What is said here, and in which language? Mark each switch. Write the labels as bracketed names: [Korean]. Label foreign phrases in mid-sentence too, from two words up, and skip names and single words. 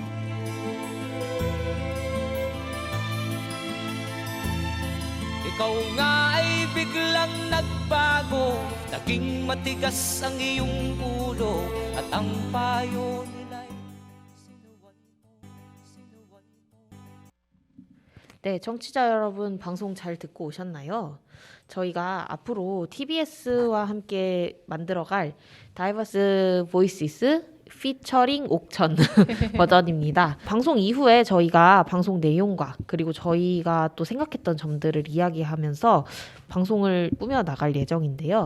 [Filipino] Ikaw nga ay biglang nagbago, naging matigas ang iyong ulo, at ang payo nila'y sinuwan mo. [Korean] 네, 청취자 여러분 방송 잘 듣고 오셨나요? 저희가 앞으로 TBS와 함께 만들어갈 다이버스 보이시스 피처링 옥천 버전입니다. 방송 이후에 저희가 방송 내용과 그리고 저희가 또 생각했던 점들을 이야기하면서 방송을 꾸며 나갈 예정인데요.